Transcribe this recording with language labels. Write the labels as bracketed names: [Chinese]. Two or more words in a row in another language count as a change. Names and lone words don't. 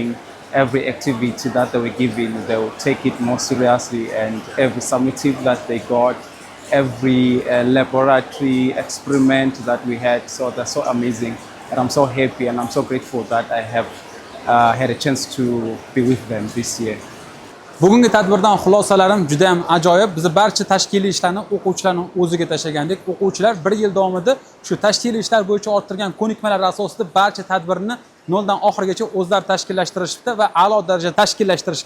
[English] Every activity that they were given, they will take it more seriously, and every summative that they got, every laboratory experiment that we had, so they're so amazing. And I'm so happy and I'm so grateful that I have had a chance to be with them this year. [Uzbek] Bugungi tadbirdan xulosalarim juda ham ajoyib. Biz barcha tashkiliy ishlarni o'quvchilarning o'ziga tashlagandik. O'quvchilar 1 yil davomida shu tashkiliy ishlar bo'yicha orttirgan ko'nikmalar asosida barcha tadbirni noldan oxirigacha o'zlari tashkillashtirishdi va a'lo darajada tashkillashtirishgan.